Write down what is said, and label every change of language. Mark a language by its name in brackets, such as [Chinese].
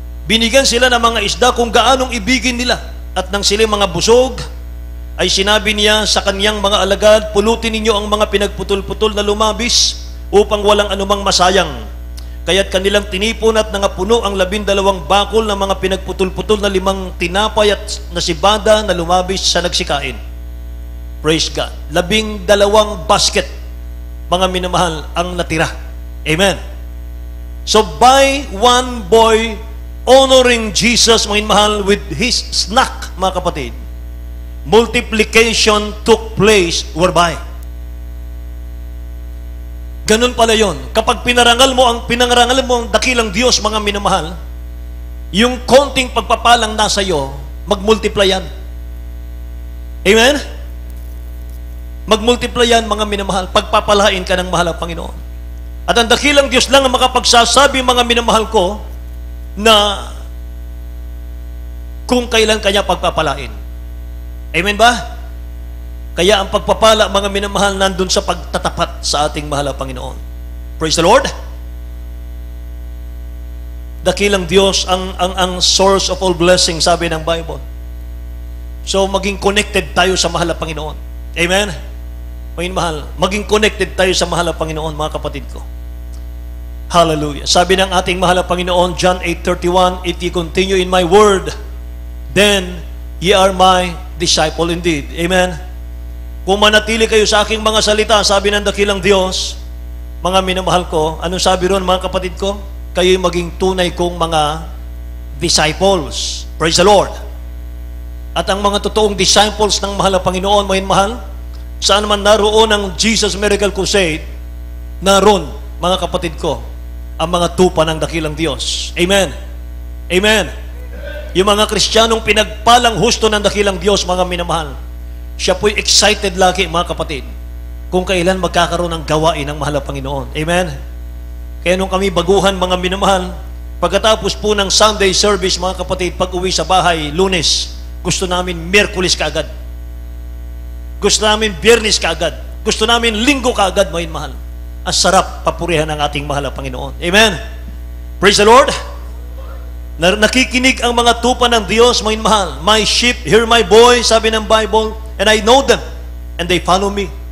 [Filipino] Binigyan sila ng mga isda kung gaanong ibigin nila. At nang sila mga busog, ay sinabi niya sa kaniyang mga alagad, pulutin ninyo ang mga pinagputol-putol na lumabis upang walang anumang masayang. Kaya't kanilang tinipon at nangapuno ang 12 bakol ng mga pinagputol-putol na 5 tinapay at nasibada na lumabis sa nagsikain. [English] Praise God. [Filipino] 12 basket, mga minamahal, ang natira. Amen. [English] So by one boy honoring Jesus, [Filipino] mga minamahal, [English] with his snack, [Filipino] mga kapatid, [English] multiplication took place whereby. [Filipino] Ganun pala yon. Kapag pinangaral mo ang dakilang Diyos, mga minamahal, yung konting pagpapalang nasa iyo, magmultiply yan. Amen? Magmultiply yan, mga minamahal. Pagpapalain ka ng mahal ang Panginoon. At ang dakilang Diyos lang ang makapagsasabi, mga minamahal ko, na kung kailan kanya pagpapalain. Amen ba? Kaya ang pagpapala, mga minamahal, nandun sa pagtatapat sa ating mahal na Panginoon. [English] Praise the Lord. [Filipino] Dakilang Diyos ang [English] source of all blessing, [Filipino] sabi ng Bible. So maging connected tayo sa mahal na Panginoon. Amen. Mga mahal, maging connected tayo sa mahal na Panginoon, mga kapatid ko. Hallelujah. Sabi ng ating mahal na Panginoon, [English] John 8:31, if ye continue in my word, then ye are my disciple indeed. Amen. [Filipino] Kung manatili kayo sa aking mga salita, sabi ng dakilang Diyos, mga minamahal ko, anong sabi ron, mga kapatid ko? Kayo'y maging tunay kong mga disciples. [English] Praise the Lord. [Filipino] At ang mga totoong disciples ng mahal na Panginoon, mga mahal, saan man naroon ang Jesus Miracle Crusade, naroon, mga kapatid ko, ang mga tupa ng dakilang Diyos. Amen. Amen. Yung mga Kristiyanong pinagpalang husto ng dakilang Diyos, mga minamahal, siya po'y excited lagi, mga kapatid, kung kailan magkakaroon ng gawain ng mahal na Panginoon. Amen? Kaya nung kami baguhan, mga minamahal, pagkatapos po ng Sunday service, mga kapatid, pag uwi sa bahay, Lunes, gusto namin Miyerkules kaagad. Gusto namin Biyernes kaagad. Gusto namin Linggo kaagad, mga minamahal. Ang sarap papurihan ng ating mahal na Panginoon. Amen? [English] Praise the Lord! [Filipino] Nakikinig ang mga tupa ng Diyos, mga minamahal. [English] My sheep hear my voice, [Filipino] sabi ng Bible, [English] and I know them, and they follow me.